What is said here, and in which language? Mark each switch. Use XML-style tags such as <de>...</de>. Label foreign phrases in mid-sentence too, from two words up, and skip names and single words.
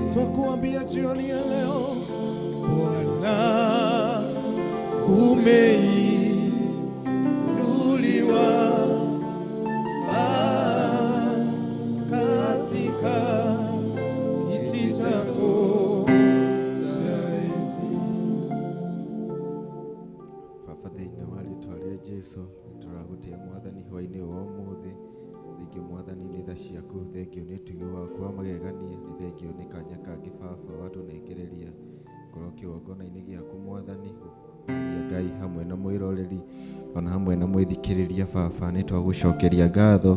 <sw>Twakuambia jioni ya leo, Bwana umeinuliwa katika kiti chako cha enzi.</sw> <ki>Baba thĩinĩ wa rĩĩtwa rĩa Jesũ nĩtũragũtĩa Mwathani hwaĩ-inĩ wa ũmũthĩ. Thengio Mwathani nĩ tha ciaku, thengio nĩ ũtugi waku wa magegania, nĩ thengio nĩ kanya kangĩ Baba watũnengereria ngorwo kĩgongona-inĩ gĩaku Mwathani, Ngai hamwe na mwĩroreri ona hamwe na mwĩthikĩrĩria Baba, nĩ twagũcokeria ngatho.</ki>